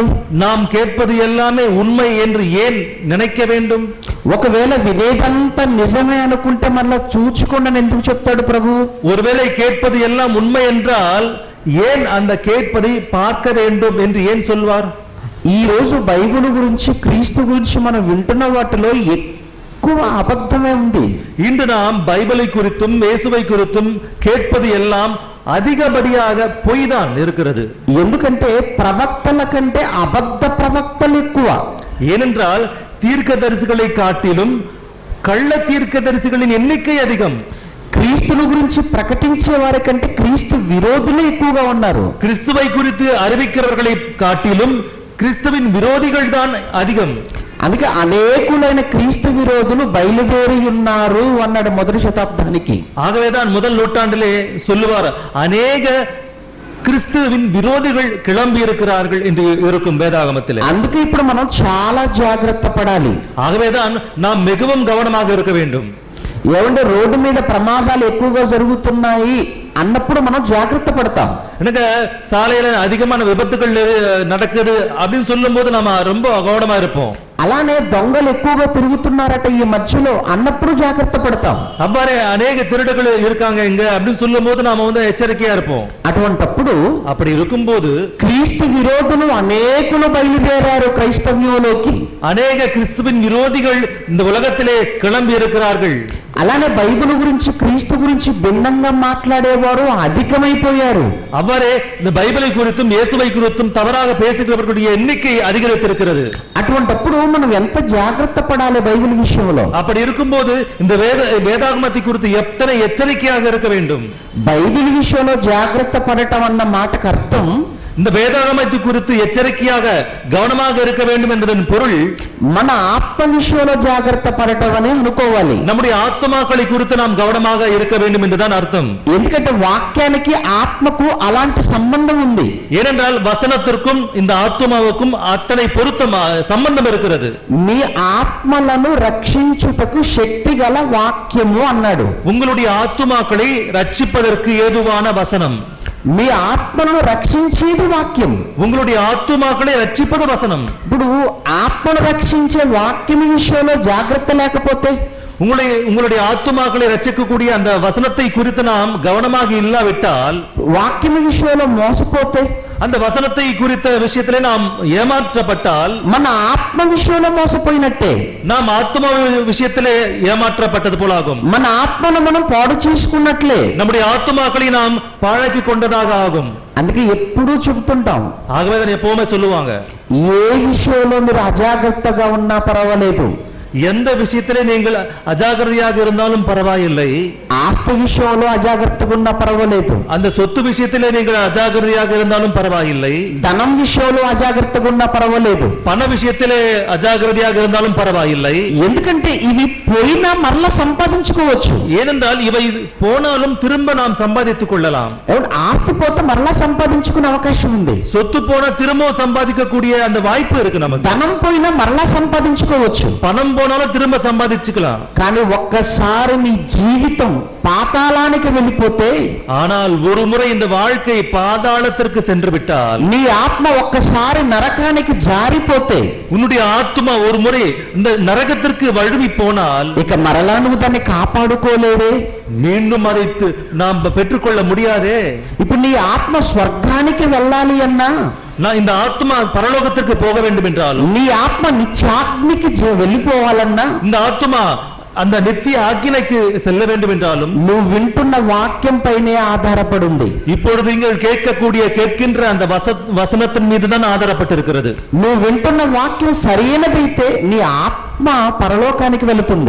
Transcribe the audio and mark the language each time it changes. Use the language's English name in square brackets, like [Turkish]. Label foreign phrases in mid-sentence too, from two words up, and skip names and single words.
[Tamil] நாம் கேட்பது எல்லாமே உண்மை என்று ஏன் நினைக்க வேண்டும்? [Telugu] ఒకవేళ వినేదంతా నిజమే అనుకుంటే మళ్ళా చూచుకోండి ఎందుకు చెప్తాడు ప్రభు? [Tamil] ஒருவேளை கேட்பது எல்லாம் உண்மை என்றால் ஏன் அந்த கேட்பதை பார்க்க வேண்டும் என்று ஏன் சொல்வார்? [Telugu] ఈ రోజు బైబిల్ గురించి క్రీస్తు గురించి మనం వింటున్న వాటిలో ఎక్కువ అబద్ధమే ఉంది. [Tamil] இன்று நாம் பைபிளை குறித்தும் இயேசுவை குறித்தும் கேட்பது எல்லாம் அதிகப்படியாக பொய் தான் இருக்கிறது. [Telugu] ఎందుకంటే ప్రవక్తల కంటే అబద్ధ ప్రవక్తలు ఎక్కువ. [Tamil] ஏனென்றால் தீர்க்கதரிசிகளை காட்டிலும் கள்ள தீர்க்கதரிசிகளின் எண்ணிக்கை அதிகம். [Telugu] క్రీస్తుని గురించి ప్రకటించే వారి కంటే క్రీస్తు విరోధులే ఎక్కువగా ఉన్నారు. [Tamil] கிறிஸ்துவை குறித்து அறிவிக்கிறவர்களை காட்டிலும் கிறிஸ்துவின் விரோதிகள் தான் அதிகம். [Telugu] అందుకే అనేకులైన క్రీస్తు విరోధులు బయలుదేరి ఉన్నారు అన్నాడు మొదటి శతాబ్దానికి. [Tamil] ஆகவேதான் முதல் நூற்றாண்டிலே சொல்லுவார், அநேக கிறிஸ்துவின் விரோதிகள் கிளம்பி இருக்கிறார்கள் என்று இருக்கும் வேதாகமத்திலே. [Telugu] అందుకే ఇప్పుడు మనం చాలా జాగ్రత్త పడాలి. [Tamil] ஆகவேதான் நாம் மிகவும் கவனமாக இருக்க வேண்டும். [Telugu] ఏమంటే రోడ్డు మీద ప్రమాదాలు ఎక్కువగా జరుగుతున్నాయి అన్నప్పుడు మనం జాగ్రత్త పడతాం. [Tamil] எனக்கு சாலையில அதிகமான விபத்துகள் நடக்குது அப்படின்னு சொல்லும் போது நாம ரொம்ப கவனமா இருப்போம். [Telugu] అలానే దొంగలు ఎక్కువగా తిరుగుతున్నారట ఈ మధ్యలో అన్నప్పుడు జాగ్రత్త పడతాం. [Tamil] அவ்வாறே அநேக திருடர்கள் இருக்காங்க இங்க அப்படின்னு சொல்லும் போது நாம எச்சரிக்கையா இருப்போம். [Telugu] అటువంటప్పుడు [Tamil] அப்படி இருக்கும்போது [Telugu] క్రీస్తు విరోధులు అనేకులు బయలుదేరారు క్రైస్తవ్యంలోకి. [Tamil] அநேக கிறிஸ்துவின் விரோதிகள் இந்த உலகத்திலே கிளம்பி இருக்கிறார்கள். [Telugu] అలానే బైబిల్ గురించి క్రీస్తు గురించి భిన్నంగా మాట్లాడేవారు అధికమైపోయారు. [Tamil] அவ்வாறே இந்த பைபிளை குறித்தும் இயேசுவை குறித்தும் தவறாக பேசுகிறவர்களுடைய எண்ணிக்கை அதிகரித்திருக்கிறது. [Telugu] అటువంటప్పుడు మనం ఎంత జాగ్రత్త పడాలి బైబిల్ విషయంలో. [Tamil] அப்படி இருக்கும்போது இந்த வேதாகமத்தை குறித்து எத்தனை எச்சரிக்கையாக இருக்க வேண்டும். [Telugu] బైబిల్ విషయంలో జాగ్రత్త పడటం అన్న మాటకు అర్థం [Tamil] இந்த வேதாகமத்தை குறித்து எச்சரிக்கையாக கவனமாக இருக்க வேண்டும் என்பதன் பொருள் [Telugu] మన ఆత్మ విషయంలో జాగ్రత్త పడటం అని అనుకోవాలి. [Tamil] நம்முடைய ஆத்துமாக்களை குறித்து நாம் கவனமாக இருக்க வேண்டும் என்றுதான் அர்த்தம். [Telugu] ఎందుకంటే వాక్యానికి ఆత్మకు అలాంటి సంబంధం ఉంది. [Tamil] ஏனென்றால் வசனத்திற்கும் இந்த ஆத்துமாவுக்கும் அத்தனை பொருத்தம் சம்பந்தம் இருக்கிறது. [Telugu] మీ ఆత్మలను రక్షించుటకు శక్తి గల వాక్యము అన్నాడు. [Tamil] உங்களுடைய ஆத்துமாக்களை ரட்சிப்பதற்கு ஏதுவான வசனம். [Telugu] మీ ఆత్మను రక్షించేది వాక్యం. [Tamil] உங்களுடைய ஆத்துமாக்களை ரட்சிப்பது வசனம். [Telugu] ఇప్పుడు ఆత్మను రక్షించే వాక్యం విషయంలో జాగ్రత్త లేకపోతే [Tamil] உங்களுடைய ஆத்துமாக்களை ரட்சிக்கக்கூடிய அந்த வசனத்தை குறித்து நாம் கவனமாக இல்லாவிட்டால், [Telugu] వాక్యం విషయంలో మోసపోతే, [Tamil] அந்த வசனத்தை குறித்த விஷயத்திலே நாம் ஏமாற்றப்பட்டால் [Telugu] మన ఆత్మ విషయంలో మోసపోయినట్టే. [Tamil] நாம் ஆத்மா விஷயத்திலே ஏமாற்றப்பட்டது போலாகும். [Telugu] మన ఆత్మను మనం పాడు చేసుకున్నట్లే. [Tamil] நம்முடைய ஆத்துமாக்களை நாம் பாழாக்கி கொண்டதாக ஆகும். [Telugu] అందుకే ఎప్పుడూ చెబుతుంటాం, [Tamil] ஆகவே தான் எப்பவுமே சொல்லுவாங்க, [Telugu] ఏ విషయంలో మీరు అజాగ్రత్తగా ఉన్నా పర్వాలేదు, [Tamil] எந்த விஷயத்திலே நீங்கள் அஜாகிரதையாக இருந்தாலும் பரவாயில்லை, [Telugu] ఆస్తి విషయంలో అజాగ్రత్తగా ఉన్నా పర్వాలేదు, [Tamil] அந்த சொத்து விஷயத்திலே நீங்கள் அஜாகிரதையாக இருந்தாலும் பரவாயில்லை, [Telugu] ధనం విషయంలో అజాగ్రత్తగా ఉన్నా పర్వాలేదు, [Tamil] பண விஷயத்திலே அஜாகிரதையாக இருந்தாலும் பரவாயில்லை. [Telugu] ఎందుకంటే ఇవి పోయినా మరలా సంపాదించుకోవచ్చు. [Tamil] ஏனென்றால் ఇவை போனாலும் திரும்ப நாம் சம்பாதித்துக் கொள்ளலாம். [Telugu] ఆస్తి పోతే మరలా సంపాదించుకునే అవకాశం ఉంది. [Tamil] சொத்து போனா திரும்ப சம்பாதிக்கக்கூடிய அந்த வாய்ப்பு இருக்கு நமக்கு. [Telugu] ధనం పోయినా మరలా సంపాదించుకోవచ్చు. [Tamil] பணம் போனாலும் திரும்ப சம்பாதிச்சுக்கலாம். [Telugu] కానీ ఒక్కసారి నీ జీవితం పాతాళానికి వెళ్ళిపోతే, [Tamil] ஆனால் ஒரு முறை இந்த வாழ்க்கை பாதாளத்திற்கு சென்று விட்டால், [Telugu] నీ ఆత్మ ఒక్కసారి నరకానికి జారిపోతే, [Tamil] உன்னுடைய ஆத்மா ஒரு முறை இந்த நரகத்திற்கு வழுவி போனால், [Telugu] ఇక మరలా నువ్వు దాన్ని కాపాడుకోలేవే. [Tamil] மீண்டும் அதை நாம் பெற்றுக்கொள்ள முடியாதே. [Telugu] ఇప్పుడు నీ ఆత్మ స్వర్గానికి వెళ్ళాలి అన్నా, [Tamil] நான் இந்த ஆத்மா பரலோகத்திற்கு போக வேண்டும் என்றாலும், [Telugu] నీ ఆత్మ నిత్యాగ్నికి వెళ్ళిపోవాలన్నా, [Tamil] இந்த ஆத்மா அந்த நித்திய ஆக்கினைக்கு செல்ல வேண்டும் என்றாலும், [Telugu] నువ్వు వింటున్న వాక్యం పైనే ఆధారపడింది. [Tamil] இப்பொழுது நீங்கள் கேட்கின்ற அந்த வசனத்தின் மீது தான் ஆதாரப்பட்டிருக்கிறது. [Telugu] నువ్వు వింటున్న వాక్యం సరైనదైతే నీ ఆత్మ పరలోకానికి వెళుతుంది.